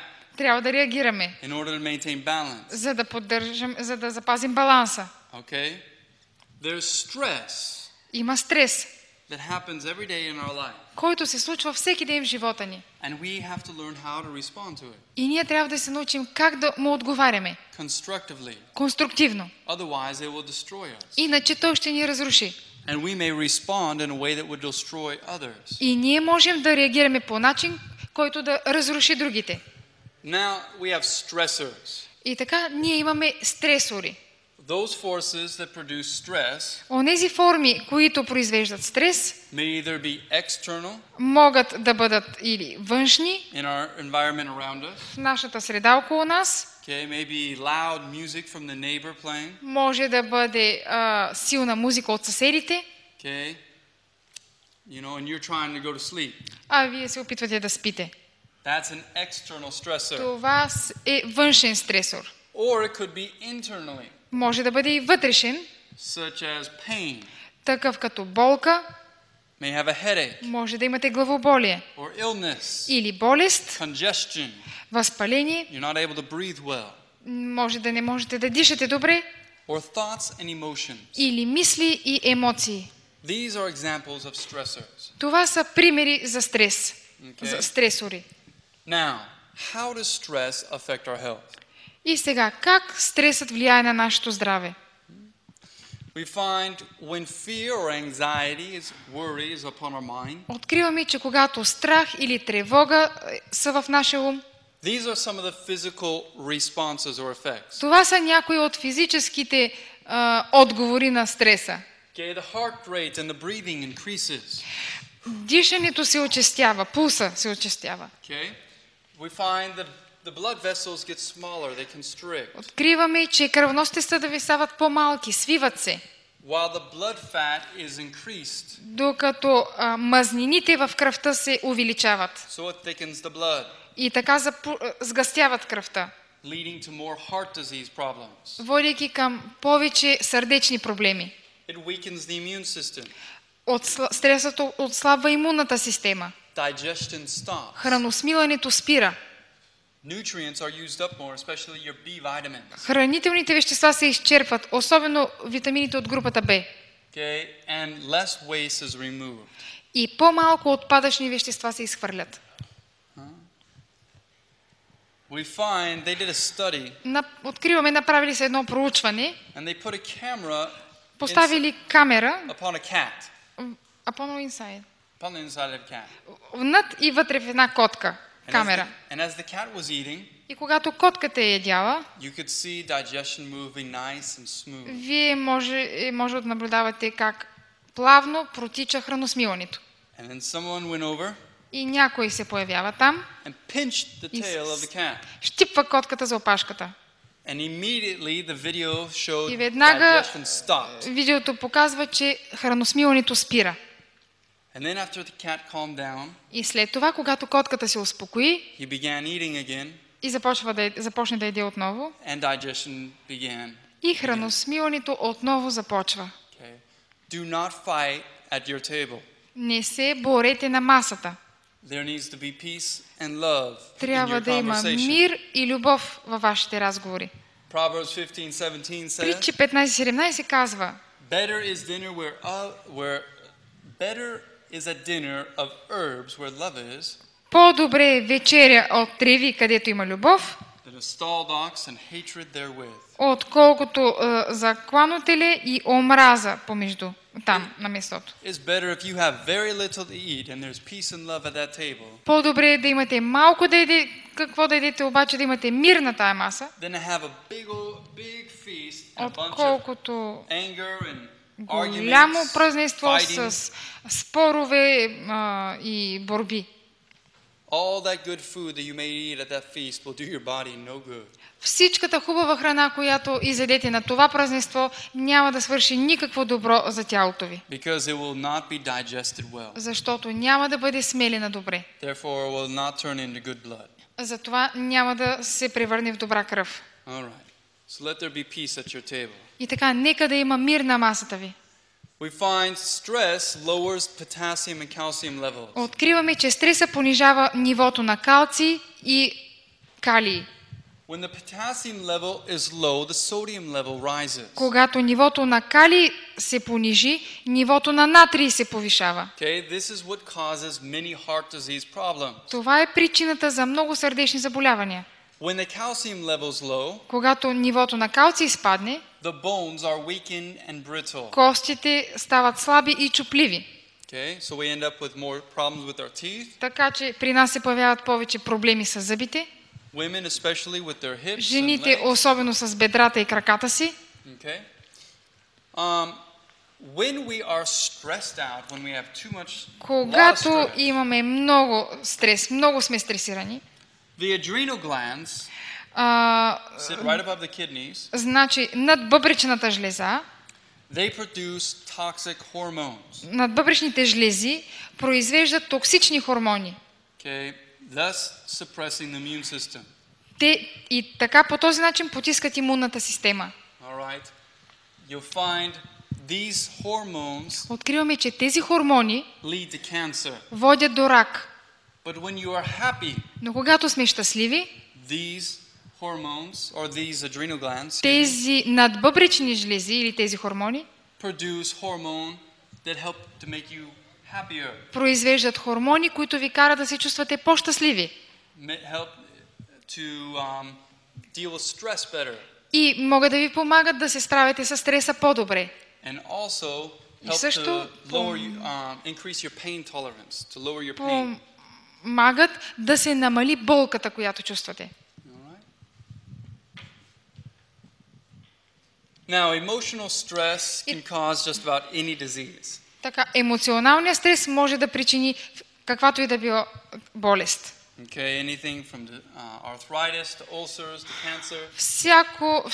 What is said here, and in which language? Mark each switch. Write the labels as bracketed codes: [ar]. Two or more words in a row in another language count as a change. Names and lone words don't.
[bg] Трябва да реагираме, [en] in order to maintain balance. [bg] за да запазим баланса. [en] Okay? There's stress [bg] Има стрес, [en] that happens every day in our life. [bg] който се случва всеки ден в живота ни. [en] And we have to learn how to respond to it [bg] И ние трябва да се научим как да му отговаряме [en] constructively. [bg] конструктивно. [en] Otherwise, it will destroy us. [bg] Иначе той ще ни разруши. [en] And we may respond in a way that would destroy others. [bg] И ние можем да реагираме по начин, който да разруши другите. [en] Now we have stressors. [bg] И така ние имаме стресори. [en] Those forces that produce stress [bg] Онези форми, които произвеждат стрес, [en] may either be external [bg] могат да бъдат или външни, [en] in our environment around us. [bg] в нашата среда около нас, [en] Okay, maybe loud music from the neighbor playing. [bg] може да бъде силна музика от съседите, [en] Okay, you know, and you're trying to go to sleep. [bg] а вие се опитвате да спите. [en] That's an external stressor. [bg] Това е външен стресор. [en] Or it could be internally, [bg] Може да бъде и вътрешен, [en] such as pain. [bg] такъв като болка, [en] May have a headache [bg] може да имате главоболие [en] or illness, [bg] или болест, [en] congestion. [bg] възпаление, [en] You're not able to breathe well. [bg] може да не можете да дишате добре, [en] Or thoughts and emotions. [bg] или мисли и емоции. [en] These are examples of stressors. [bg] Това са примери за стрес, [en] Okay. [bg] за стресори. [en] Now, how does stress affect our health? [bg] И сега, как стресът влияе на нашето здраве? [en] We find when fear or anxiety worry is upon our mind, [bg] Откриваме, че когато страх или тревога са в нашия ум, [en] these are some of the physical responses or effects. [bg] това са някои от физическите отговори на стреса. [en] Okay, the heart rate and the breathing increases. [bg] Дишането се очестява, пулса се очестява. [en] Okay, we find that the blood vessels get smaller, they constrict, [bg] Откриваме, че кръвоносните съдове стават по-малки, свиват се, [en] while the blood fat is increased, [bg] докато мазнините в кръвта се увеличават. [en] so it thickens the blood, [bg] И така сгъстяват кръвта, [en] leading to more heart disease problems. [bg] водейки към повече сърдечни проблеми. [en] It weakens the immune system. [bg] Стресът отслабва имунната система. [en] Digestion stops. [bg] Храносмилането спира. [en] Nutrients are used up more, especially your B vitamins. [bg] Хранителните вещества се изчерпват, особено витамините от групата Б. [en] Okay, and less waste is removed. [bg] И по-малко отпадъчни вещества се изхвърлят. [en] we find they did a study [bg] Откриваме, направили са едно проучване, [en] and they put a camera [bg] поставили камера [en] upon a cat, upon inside, upon the inside of a cat. [bg] над и вътре в една котка камера. [en] And as the cat was eating, [bg] И когато котката е ядяла, [en] you could see digestion moving nice and smooth. [bg] вие може да наблюдавате как плавно протича храносмилането. [en] And then someone went over [bg] И някой се появява там, [en] and pinched the tail of the cat. [bg] щипва котката за опашката. [en] And immediately the video showed [bg] И веднага [en] digestion stopped. [bg] видеото показва, че храносмилането спира. [en] And then after the cat calmed down, [bg] И след това, когато котката се успокои [en] he began eating again, [bg] и започне да яде отново, [en] and digestion began. [bg] и храносмилането отново започва. [en] Okay. Do not fight at your table. [bg] Не се борете на масата. [en] There needs to be peace and love in [bg] Трябва [en] your [bg] да има [en] conversation. [bg] мир и любов във вашите разговори. [en] Proverbs 15:17 says, [bg] Притчи 15:17 казва: [en] "Better is dinner better is a dinner of herbs where love is [bg] по-добре е вечеря от треви, където има любов, [en] than a stalled ox and hatred therewith." [bg] отколкото заклано теле и омраза помежду там на местото. [en] It's better if you have very little to eat and there's peace and love at that table [bg] По-добре е да имате малко да ядете, какво да ядете, обаче да имате мир на тая маса, [en] than to have a big feast and a bunch of [bg] отколкото [en] anger and [bg] голямо [en] arguments, [bg] празненство [en] fighting. [bg] с спорове и борби. [en] All that good food that you may eat at that feast will do your body no good. [bg] Всичката хубава храна, която изядете на това празненство, няма да свърши никакво добро за тялото ви, [en] Because it will not be digested well. [bg] защото няма да бъде смелена добре. [en] Therefore, it will not turn into good blood. [bg] Затова няма да се превърне в добра кръв. [en] All right. So let there be peace at your table. [bg] И така, нека да има мир на масата ви. [en] We find stress lowers potassium and calcium levels. [bg] Откриваме, че стреса понижава нивото на калций и калий. [en] When the potassium level is low, the sodium level rises. [bg] Когато нивото на калий се понижи, нивото на натрий се повишава. [en] Okay, this is what causes many heart disease problems. [bg] Това е причината за много сърдечни заболявания. [en] When the calcium level is low, [bg] Когато нивото на калций спадне, [en] the bones are weakened and brittle. [bg] костите стават слаби и чупливи. [en] Okay, so we end up with more problems with our teeth. [bg] Така че при нас се появяват повече проблеми с зъбите. [en] Women, especially with their hips and [bg] Жените, [en] legs. [bg] особено с бедрата и краката си. [en] Okay. When we are stressed out, when we have too much, lot of [bg] Когато [en] stress, [bg] имаме много стрес, много сме стресирани, [en] the adrenal glands sit right above the kidneys. [bg] значи над бъбречната жлеза, [en] They produce toxic hormones. [bg] над бъбречните жлези произвеждат токсични хормони. [en] Okay, thus suppressing the immune system. [bg] Те и така по този начин потискат имунната система. [en] All right. You'll find these hormones [bg] Откриваме, че тези хормони [en] lead to cancer. [bg] водят до рак. [en] But when you are happy, [bg] Но когато сме щастливи, [en] these hormones or these adrenal glands [bg] тези надбъбречни жлези или тези хормони [en] produce hormone that help to make you happier, [bg] произвеждат хормони, които ви карат да се чувствате по-щастливи [en] help to deal with stress better, [bg] и могат да ви помагат да се справите с стреса по-добре. [en] and also [bg] И [en] help [bg] също [en] to increase your pain tolerance, to lower your pain. [bg] Помагат да се намали болката, която чувствате. [en] All right. Now, emotional stress can cause just about any disease. [bg] Така, емоционалният стрес може да причини каквато и да било болест. [en] Okay, anything from the, arthritis to ulcers to cancer.